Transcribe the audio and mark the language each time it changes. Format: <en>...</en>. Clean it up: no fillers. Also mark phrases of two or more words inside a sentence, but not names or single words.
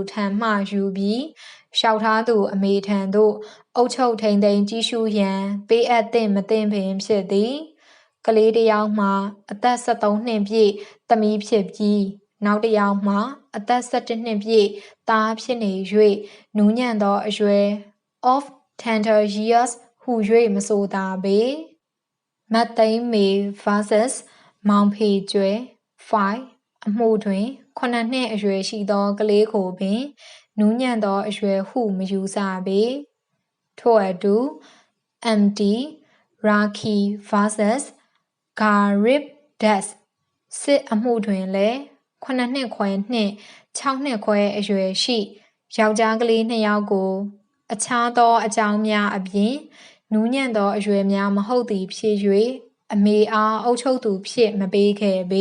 <my>ထံမှယူပြီးလျှောက်ထားသူအမေထံသို့အုပ်ချုပ်ထိန်သိမ်းကြီးစုရန်ပေးအပ်သင့်မသင့်ပင်ဖြစ်သည်ကလေးတစ်ယောက်မှာအသက်13နှစ်ပြည့်သမီးဖြစ်ပြီးနောက်တစ်ယောက်မှာအသက်17နှစ်ပြည့်သားဖြစ်နေ၍နူးညံ့သောအရွယ်</my> <en>of tender years</en> <my>ဟူ၍မဆိုသာပေမတ်သိန်းမေ vs မောင်ဖေကျွဲ 5အမှုတွင်9နှစ်အရွယ်ရှိသောကလေးကိုပင်နူးညံ့သောအရွယ်ဟုမယူဆပေထို့အတူ MD Raki vs Garib Das စစ်အမှုတွင်လည်း9နှစ်ခွဲနှင့်6နှစ်ခွဲအရွယ်ရှိယောက်ျားကလေး2ယောက်ကိုအခြားသောအကြောင်းများအပြင်နူးညံ့သောအရွယ်များမဟုတ်သည်ဖြစ်၍အမေအားအုပ်ချုပ်သူဖြစ်မပေးခဲ့ပေ</my>